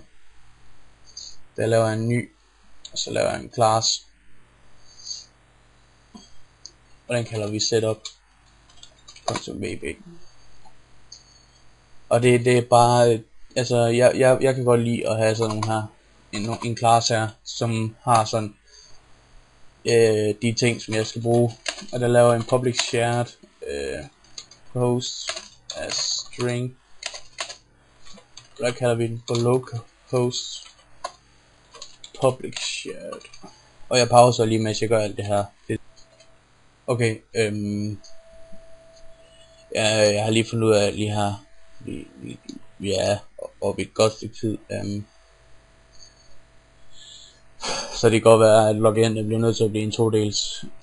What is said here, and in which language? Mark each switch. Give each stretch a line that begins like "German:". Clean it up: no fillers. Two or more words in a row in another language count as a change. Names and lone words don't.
Danish: Der laver jeg en ny, og så laver jeg en class, og den kalder vi setup.vb. Og det er bare, altså jeg kan godt lide at have sådan nogle her, en class her, som har sådan de ting som jeg skal bruge. Og der laver en
English: public shared host as string.
Danish: Der kalder vi den for
English: localhost public shared.
Danish: Og jeg pauser lige mens jeg gør alt det her. Okay, jeg har lige fundet ud af lige her, vi er oppe i et godt stykke tid, så det kan godt være at login bliver nødt til at blive en 2-dels.